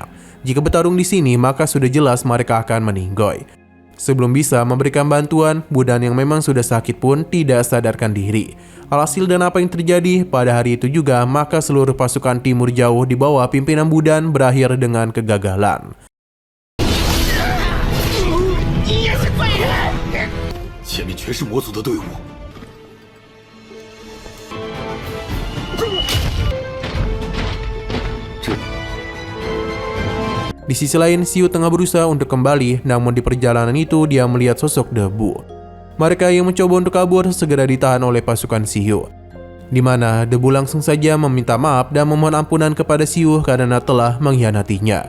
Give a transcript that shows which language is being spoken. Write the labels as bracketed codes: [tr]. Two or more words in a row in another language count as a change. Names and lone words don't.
[id] Jika bertarung di sini, maka sudah jelas mereka akan meninggoy. Sebelum bisa memberikan bantuan, Budan yang memang sudah sakit pun tidak sadarkan diri. Alhasil dan apa yang terjadi pada hari itu juga, maka seluruh pasukan timur jauh di bawah pimpinan Budan berakhir dengan kegagalan. [zh] 你也是罪人！前面全是魔族的队伍， [id] Di sisi lain, Xiu tengah berusaha untuk kembali, namun di perjalanan itu dia melihat sosok debu. Mereka yang mencoba untuk kabur segera ditahan oleh pasukan Xiu, di mana debu langsung saja meminta maaf dan memohon ampunan kepada Xiu karena telah mengkhianatinya.